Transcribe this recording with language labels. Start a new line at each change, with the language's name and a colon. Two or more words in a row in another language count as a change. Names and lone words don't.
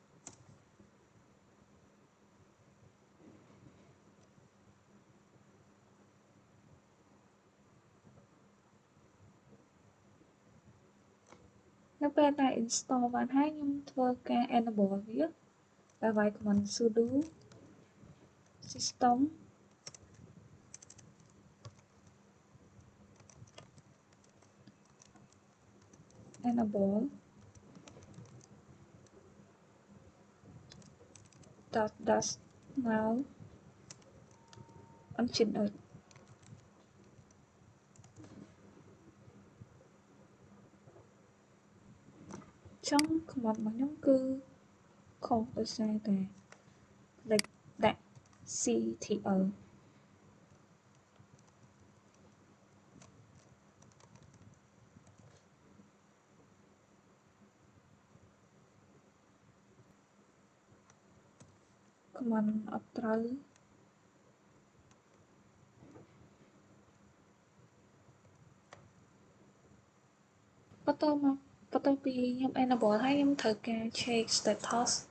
Khmer: នៅពេលដែល install បានហើយខ្ញុំធ្វើការ enable វាដោយវាយ
English: command sudo system enable dash now Nginx
Khmer: ចឹង command របស់ខ្ញុំគឺខុសដោយសារតែលេខដាក់ ctl command អត់ត្រូវបន្ទាប់ពីខ្ញុំ enable ហើយខ្ញុំត្រូវការ
English: check status